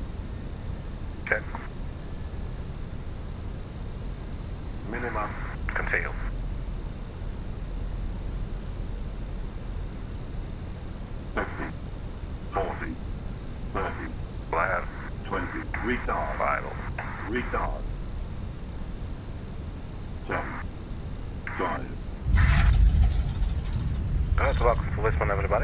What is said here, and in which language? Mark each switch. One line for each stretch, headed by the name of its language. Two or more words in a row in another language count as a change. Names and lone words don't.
English: Okay. Minimum. Continue. Flat. 20. Retard. Vital. Retard. 10. 5. Welcome to Lisbon, everybody.